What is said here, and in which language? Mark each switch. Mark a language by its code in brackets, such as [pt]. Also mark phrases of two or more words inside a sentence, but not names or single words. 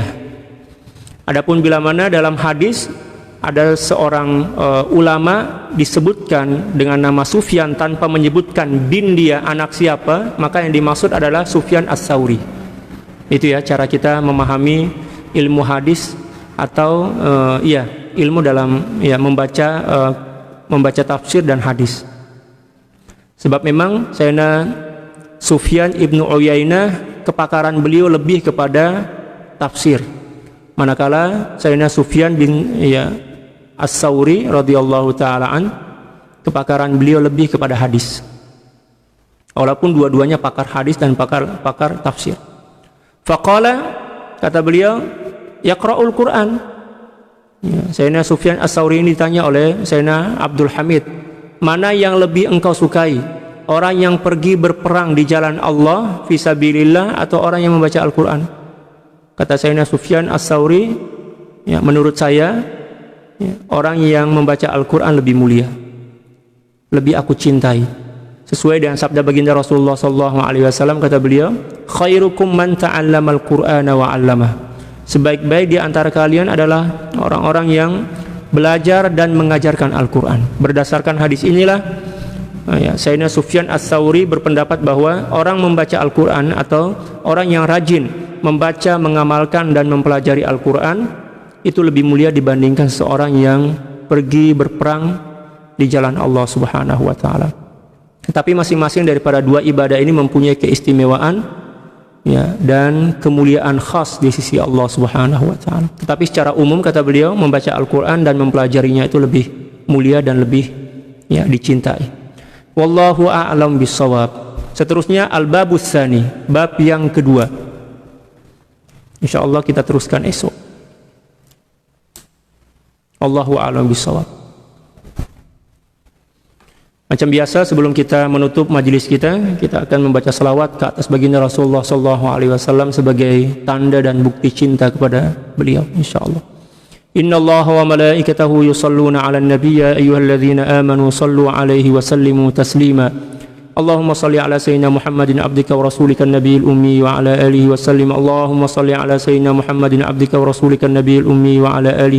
[ms] Adapun bila mana dalam hadis ada seorang ulama disebutkan dengan nama Sufyan tanpa menyebutkan bin dia, anak siapa, maka yang dimaksud adalah Sufyan Ats-Tsauri. Itu ya cara kita memahami ilmu hadis atau ilmu dalam membaca tafsir dan hadis. Sebab memang Sayyidina Sufyan ibnu Uyainah, kepakaran beliau lebih kepada tafsir, manakala Sayyidina Sufyan bin Ats-Tsauri [ar] رضي الله تعالى عن, [ms] kepakaran beliau lebih kepada hadis. Walaupun dua-duanya pakar hadis dan pakar tafsir. Faqala, kata beliau, [ar] يقرأ القرآن. [ms] Sayyidina Sufyan Ats-Tsauri ini ditanya oleh Sayyidina Abdul Hamid, mana yang lebih engkau sukai, orang yang pergi berperang di jalan Allah fisabilillah atau orang yang membaca Al-Quran? Kata Sayyidina Sufyan Ats-Tsauri, menurut saya orang yang membaca Al-Quran lebih mulia, lebih aku cintai. Sesuai dengan sabda baginda Rasulullah SAW, kata beliau, [ar] خيركم من تعلم القرآن وعلمه. [ms] Sebaik-baik di antara kalian adalah orang-orang yang belajar dan mengajarkan Al-Quran. Berdasarkan hadis inilah Sayyidina Sufyan Ats-Tsauri berpendapat bahwa orang membaca Al-Quran atau orang yang rajin membaca, mengamalkan dan mempelajari Al-Quran itu lebih mulia dibandingkan seorang yang pergi berperang di jalan Allah [ar] سبحانه وتعالى. [ms] Tetapi masing-masing daripada dua ibadah ini mempunyai keistimewaan dan kemuliaan khas di sisi Allah [ar] سبحانه وتعالى. [ms] Tetapi secara umum, kata beliau, membaca Al-Quran dan mempelajarinya itu lebih mulia dan lebih dicintai. [ar] والله أعلم بالصواب. [ms] Seterusnya [ar] الباب الثاني, [ms] bab yang kedua. Insyaallah kita teruskan esok. [ar] الله أعلم بالصواب. [ms] Macam biasa, sebelum kita menutup majelis kita akan membaca salawat ke atas baginda Rasulullah SAW sebagai tanda dan bukti cinta kepada beliau, insyaallah. [ar] إن الله وملائكته يصلون على النبي يا أيها الذين آمنوا صلوا عليه وسلموا تسليما اللهم صل على سيدنا محمد عبدك ورسولك النبي الأمي وعلى آله وسلم اللهم صل على سيدنا محمد عبدك ورسولك النبي الأمي وعلى آله